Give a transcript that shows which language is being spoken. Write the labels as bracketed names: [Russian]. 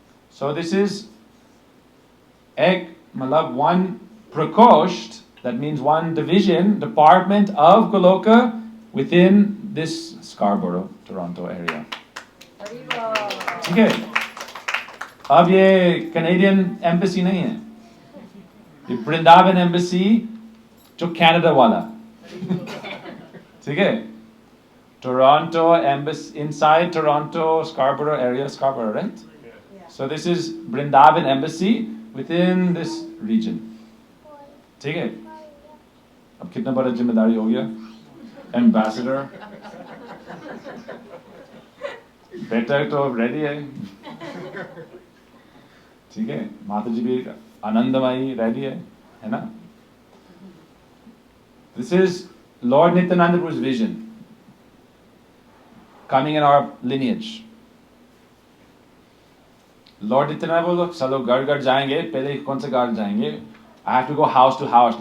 [English] So this is one prakosht, that means one division, department of Goloka within this Scarborough, Toronto area. [Hindi] ठीक है? अब ये Canadian embassy नहीं है. ये Vrindavan embassy जो Canada वाला. ठीक है? [English] Toronto embassy, inside Toronto, Scarborough area, Scarborough, right? So this is Vrindavan embassy within this region. [Hindi] ठीक है? अब कितना बड़ा जिम्मेदारी हो गया? [English] Ambassador. [Hindi] बेटा तो अब ready है. ठीक है? माता जी भी आनंदमयी ready है ना? [English] This is Lord Nityananda Prabhu's vision coming in our lineage. [Hindi] Lord Nityananda बोलो चलो घर घर जाएंगे पहले कौन से घर जाएंगे [English] I have to go house to house.